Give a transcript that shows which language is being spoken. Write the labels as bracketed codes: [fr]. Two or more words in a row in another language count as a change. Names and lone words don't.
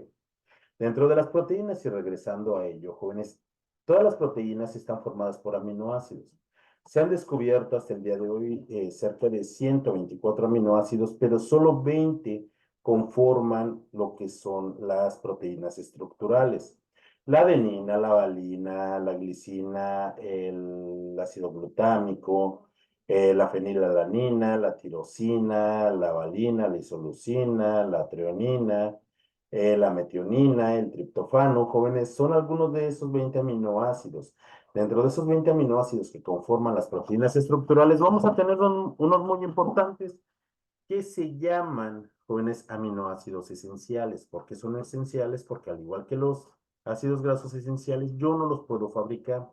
[es] Dentro de las proteínas, y regresando a ello, jóvenes, todas las proteínas están formadas por aminoácidos. Se han descubierto hasta el día de hoy cerca de 124 aminoácidos, pero solo 20 conforman lo que son las proteínas estructurales. La adenina, la valina, la glicina, el ácido glutámico, la fenilalanina, la tirosina, la valina, la isoleucina, la treonina, la metionina, el triptofano, jóvenes, son algunos de esos 20 aminoácidos. Dentro de esos 20 aminoácidos que conforman las proteínas estructurales, vamos a tener unos muy importantes que se llaman, jóvenes, aminoácidos esenciales. ¿Por qué son esenciales? Porque al igual que los ácidos grasos esenciales, yo no los puedo fabricar.